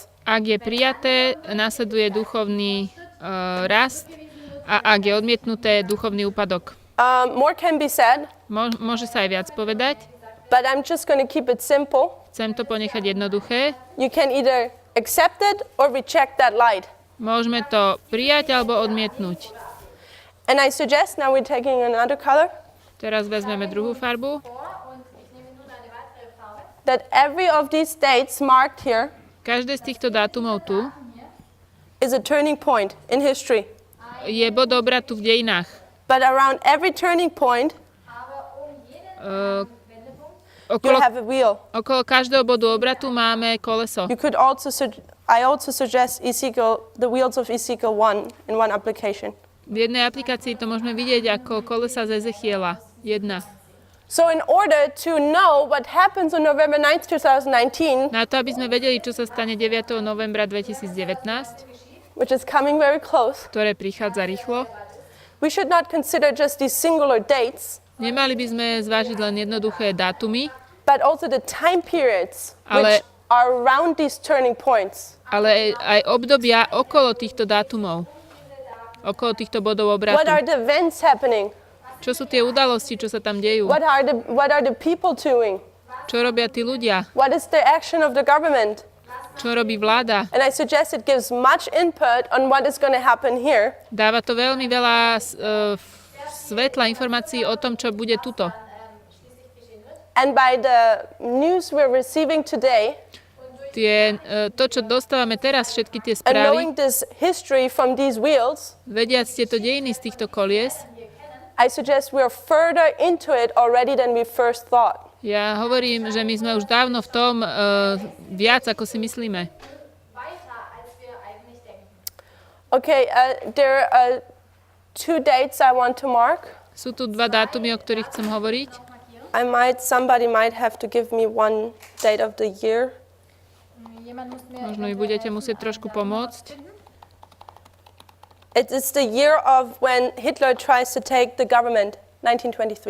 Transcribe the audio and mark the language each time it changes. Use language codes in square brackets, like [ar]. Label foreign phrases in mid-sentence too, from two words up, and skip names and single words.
[sk] Ak je prijaté, nasleduje duchovný rast a ak je odmietnuté, duchovný úpadok. [en] More can be said, [sk] Môže sa aj viac povedať. [en] but I'm just going to keep it simple. [sk] Chcem to ponechať jednoduché. [en] You can either accept it or reject that light. [sk] Môžeme to prijať alebo odmietnúť. [en] And I suggest now we're taking another color, [sk] Teraz vezmeme druhú farbu. [de] Und ich nehme nun eine weitere Farbe. [en] that every of these dates marked here [sk] Každé z týchto dátumov tu [en] is a turning point in history. [sk] je bod obratu v dejinách. [en] But around every turning point, Wendepunkt you have a wheel. [sk] Okolo každého bodu obratu máme koleso. [en] You could also, I also suggest Ezekiel, the wheels of Ezekiel 1 in one application. [sk] V jednej aplikácii to môžeme vidieť ako kolesa z Ezechiela. 1. [en] So in order to know what happens on November 9th, 2019, [sk] Na to, aby sme vedeli, čo sa stane 9. novembra 2019, [en] which is coming very close, [sk] ktoré prichádza rýchlo, [en] we should not consider just these singular dates, [sk] nemali by sme zvážiť len jednoduché dátumy, [en] but also the time periods which [sk] Ale- [en] are around these turning points. [sk] ale aj obdobia okolo týchto dátumov, okolo týchto bodov [en] What are [sk] obratu. [en] the events happening? [sk] Čo sú tie udalosti, čo sa tam dejú? [en] What are the people doing? [sk] Čo robia tí ľudia? [en] What is the action of the government? [sk] Čo robí vláda? [en] And I suggest it gives much input on what is going to happen here. [sk] Dáva to veľmi veľa svetla informácií o tom, čo bude tuto. [en] And by the news we're receiving today, [sk] To, čo dostávame teraz, všetky tie [en] and [sk] správy, [en] knowing this history from these wheels, [sk] vediac tieto dejiny z týchto kolies, [en] I suggest we're further into it already than we first thought. [sk] ja hovorím, že my sme už dávno v tom viac, ako si myslíme. [en] Okay, there are 2 dates I want to mark. [sk] Sú tu 2 dátumy, o ktorých chcem hovoriť. [en] Somebody might have to give me one date of the year. [sk] Možno mi budete musieť trošku pomôcť. [en] It's the year of when Hitler tries to take the government, 1923.